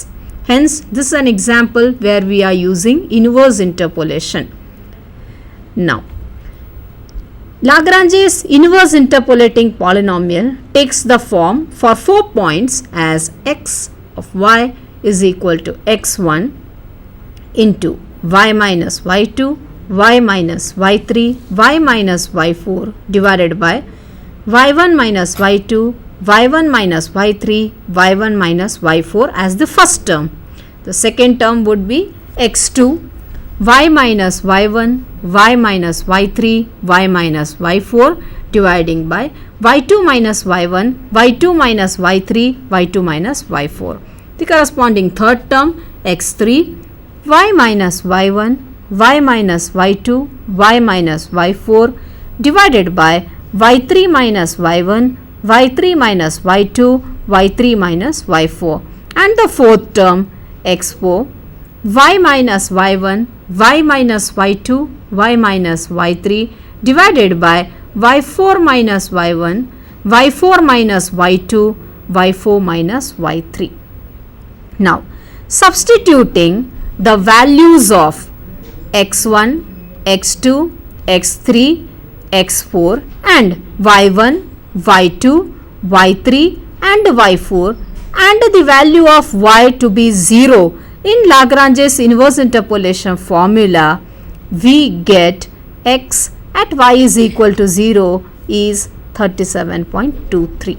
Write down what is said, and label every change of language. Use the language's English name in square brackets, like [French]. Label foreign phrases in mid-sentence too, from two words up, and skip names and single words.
[English] Hence, this is an example where we are using inverse interpolation. Now, Lagrange's inverse interpolating polynomial takes the form for 4 points as x of y is equal to x1 into y minus y2, y minus y3, y minus y4 divided by y1 minus y2, y1 minus y3, y1 minus y4 as the first term. The second term would be x2, y minus y1, y minus y3, y minus y4 dividing by y2 minus y1, y2 minus y3, y2 minus y4. The corresponding third term x3, y minus y1, y minus y2, y minus y4 divided by y3 minus y1, y3 minus y2, y3 minus y4, and the fourth term x4, y minus y1, y minus y2, y minus y3 divided by y4 minus y1, y4 minus y2, y4 minus y3. Now, substituting the values of x1, x2, x3, x4 and y1, y2, y3 and y4 and the value of y to be 0 in Lagrange's inverse interpolation formula, we get x at y is equal to 0 is 37.23.